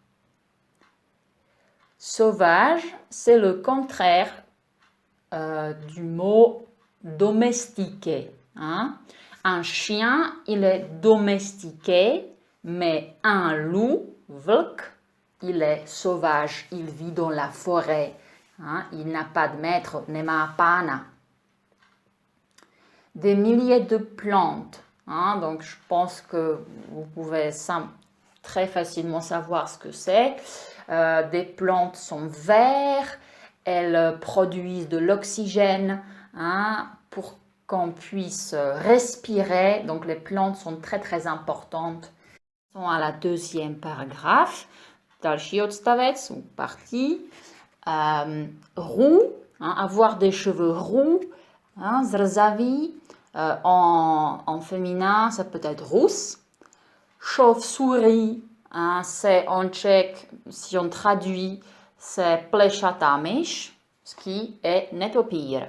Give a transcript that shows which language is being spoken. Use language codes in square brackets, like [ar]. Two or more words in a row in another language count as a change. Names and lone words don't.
[fr] Sauvage, c'est le contraire du mot domestiqué. Hein? Un chien, il est domestiqué, mais un loup, vlk, il est sauvage, il vit dans la forêt. Hein? Il n'a pas de maître, [cs] nemá pána. [fr] Des milliers de plantes. Hein? Donc, je pense que vous pouvez très facilement savoir ce que c'est. Des plantes sont vertes, elles produisent de l'oxygène hein, pour qu'on puisse respirer. Donc, les plantes sont très, très importantes. Sont à la deuxième paragraphe. [cs] Další odstavec [fr] ou partie. Roux, hein, avoir des cheveux roux, hein, zrzaví. En féminin, ça peut être rousse. Chauve-souris, hein, c'est en tchèque, si on traduit, c'est [cs] plešatá myš, [fr] ce qui est netopír.